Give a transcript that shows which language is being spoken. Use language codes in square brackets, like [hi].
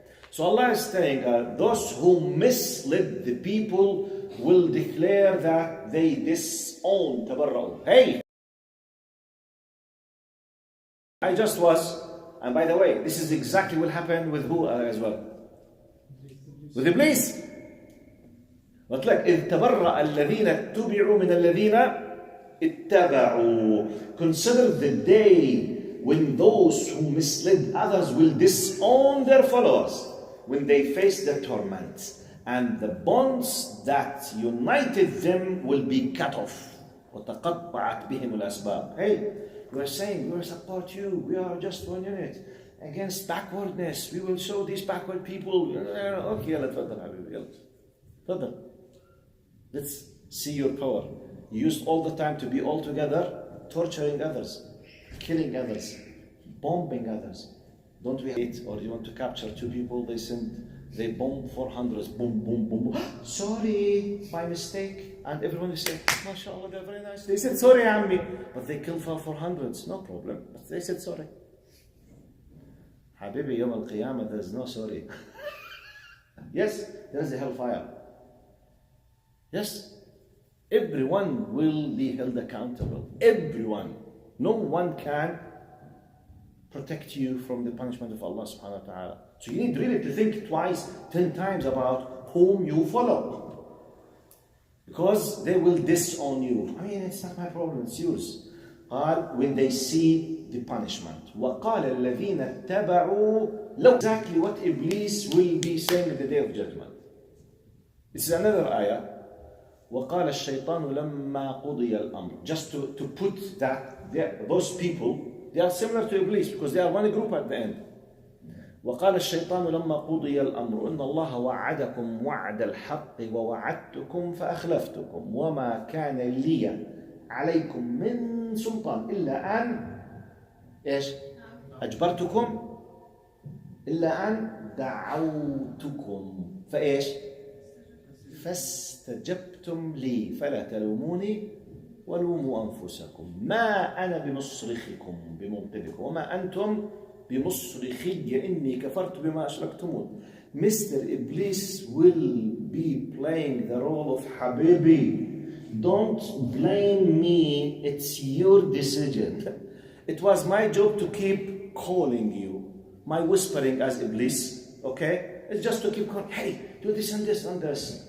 [en] So Allah is saying, those who misled the people will declare that they disown, tabarra'u. Hey! I just was, and by the way, this is exactly what happened with who as well? With Iblis. But like, [ar] إذ تبرأ الذين اتبعوا من الذين اتبعوا. [en] Consider the day when those who misled others will disown their followers, when they face the torment, and the bonds that united them will be cut off. [ar] وتقطعت بهم الأسباب. [en] Hey, we are saying we will support you. We are just one unit against backwardness. We will show these backward people. [ar] Okay, يلا تفضل حبيبي يلا تفضل. [en] Let's see your power. You used all the time to be all together, torturing others, killing others, bombing others. Don't we hate, or you want to capture 2 people, they bomb 400, boom, boom, boom, boom. Sorry, by mistake. And everyone is saying, MashaAllah, they're very nice. They said, sorry, Ammi. But they killed for 400s, no problem. But they said, sorry. Habibi, Yawm al-Qiyamah, there's no sorry. Yes, there's a hellfire. Yes, everyone will be held accountable. Everyone. No one can protect you from the punishment of Allah subhanahu wa ta'ala. So you need really to think twice, 10 times about whom you follow. Because they will disown you. I mean, it's not my problem, it's yours. When they see the punishment. [ar] وَقَالَ الَّذِينَ اتَّبَعُوا لَوْ. [en] Exactly what Iblis will be saying in the day of judgment. This is another ayah. [ar] وقال الشيطان لما قضي الأمر. [en] Just to put that those people, they are similar to Iblis because they are one group at the end. [ar] وقال الشيطان لما قضي الأمر إن الله وعدكم وعد الحق ووعدتكم فأخلفتكم وما كان لي عليكم من سلطان إلا أن إيش؟ أجبرتكم إلا أن دعوتكم فإيش؟ فاستجبتم لي فلا تلوموني ولوموا أنفسكم ما أنا بمصرخكم بمنقذكم وما أنتم بمصرخي إني كفرت بما أشركتمون. [en] Mr. Iblis will be playing the role of Habibi. Don't blame me, it's your decision. It was my job to keep calling you. My whispering as Iblis, okay? It's just to keep calling, hey, do this and this and this.